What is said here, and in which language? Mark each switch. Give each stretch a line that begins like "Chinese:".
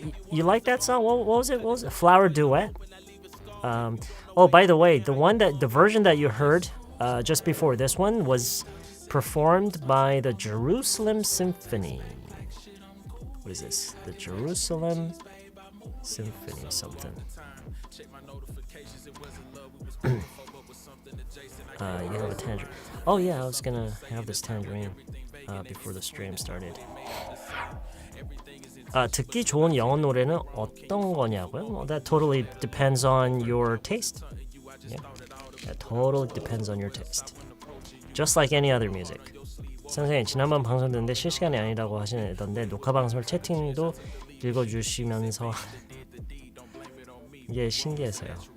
English: You like that song? What was it? Flower Duet? By the way, the version that you heard just before this one was performed by the Jerusalem Symphony. What is this? The Jerusalem Symphony something. You have a tangerine. Oh yeah, I was gonna have this tangerine before the stream started.
Korean: 듣기 좋은 영어 노래는 어떤 거냐고요?
English: Well, that totally depends on your taste. Yeah, that totally depends on your taste. Just like any other music.
Korean: 선생님, 지난번 방송 듣는데 실시간이 아니라고 하시던데 녹화 방송을 채팅도 읽어주시면서 이게 신기해서요.